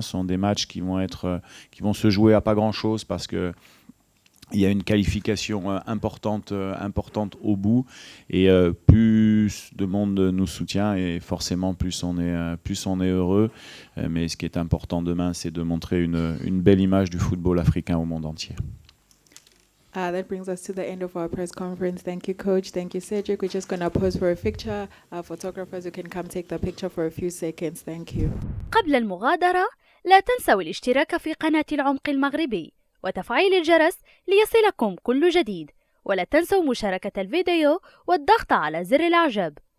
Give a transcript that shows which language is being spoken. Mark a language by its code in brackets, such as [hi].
[fr] Ce sont des matchs qui vont se jouer à pas grand-chose parce que il y a une qualification importante au bout et plus de monde nous soutient et forcément plus on est heureux. Mais ce qui est important demain, c'est de montrer une belle image du football africain au monde entier. [en] That brings us to the end of our press conference. Thank you, Coach. Thank you, Cedric. We're just going to pause for a picture. Photographers, you can come take the picture for a few seconds. Thank you. [ar] قبل المغادرة لا تنسوا الاشتراك في قناة العمق المغربي وتفعيل الجرس ليصلكم كل جديد، ولا تنسوا مشاركة الفيديو والضغط على زر الإعجاب.